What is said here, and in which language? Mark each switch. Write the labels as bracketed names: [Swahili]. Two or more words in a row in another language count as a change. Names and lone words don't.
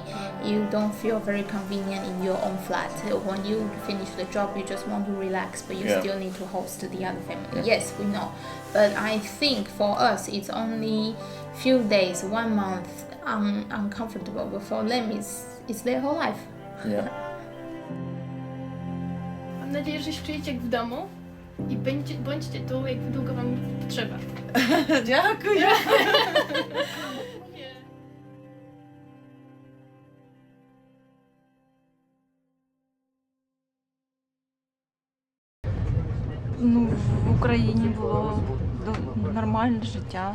[English] You don't feel very convenient in your own flat. When you finish the job, you just want to relax, but you still need to host the other family. Yes, we know. But I think for us, it's only few days, 1 month uncomfortable. But for them, it's their whole life. Yeah. [Polish] Mam nadzieję, że się czujecie jak w domu i bądźcie tu, jak długo wam potrzeba. [Ukrainian] Дякую. Ну, в Україні було нормальне життя.